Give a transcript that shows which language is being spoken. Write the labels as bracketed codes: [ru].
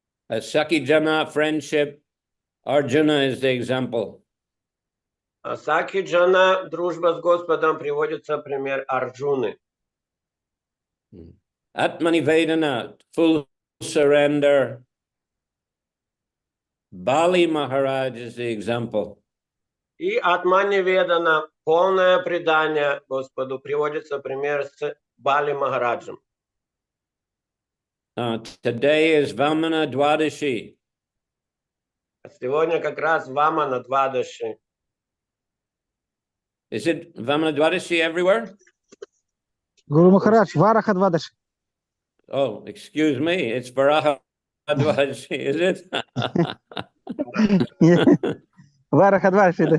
[en] Sakhi-jana friendship, Arjuna is the example. [ru] Сакхи-джана, дружба с Господом, приводится пример Арджуны. [en] Atmanivedana, full surrender. Bali Maharaj is the example. [ru] И Атмани-ведана, полное предание Господу, приводится пример с Бали Махараджем. [en] Today is Vamana Dwadashi. [ru] Сегодня как раз Вамана Двадаши. [en] Is it Vamana Dwadashi everywhere? [ru] Гуру Махарадж, Вараха Двадаш. [en] Oh, excuse me, it's Varaha Dwadashi, is it? [ru] Вараха Двадаш.